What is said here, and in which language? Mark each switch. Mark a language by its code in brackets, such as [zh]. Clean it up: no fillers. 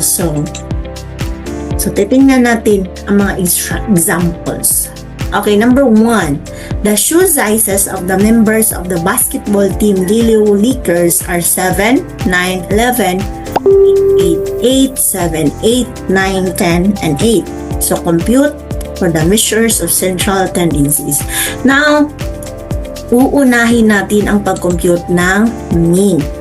[tl] So titingnan natin ang mga examples. [en] Okay, number 1. The shoe sizes of the members of the basketball team Liliu Lakers are 7, 9, 11, 8, 8, 7, 8, 9, 10, and 8. So compute for the measures of central tendencies. [tl] Now, uunahin natin ang pag-compute ng mean.